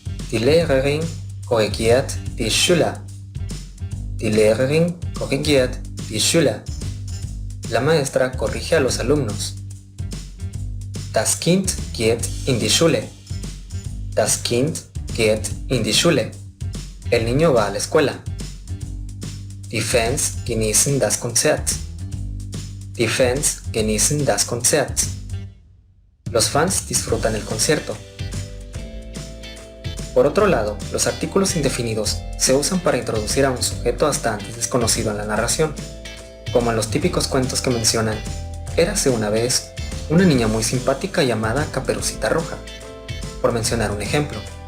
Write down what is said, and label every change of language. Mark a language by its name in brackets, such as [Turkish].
[German] Die Lehrerin korrigiert die Schüler. Die Lehrerin korrigiert die Schüler. [Spanish] La maestra corrige a los alumnos. [German] Das Kind geht in die Schule. Das Kind geht in die Schule. [Spanish] El niño va a la escuela. [German] Die Fans genießen das Konzert. Die Fans genießen das Konzert. [Spanish] Los fans disfrutan el concierto. Por otro lado, los artículos indefinidos se usan para introducir a un sujeto hasta antes desconocido en la narración, como en los típicos cuentos que mencionan: érase una vez una niña muy simpática llamada Caperucita Roja, por mencionar un ejemplo.